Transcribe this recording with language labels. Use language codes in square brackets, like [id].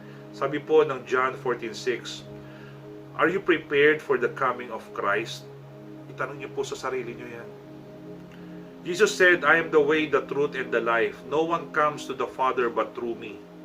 [tl] Sabi po ng [en] John 14:6, "Are you prepared for the coming of Christ?" [tl] Itanong niyo po sa sarili niyo yan. [en] Jesus said, "I am the way, the truth, and the life. No one comes to the Father but through me."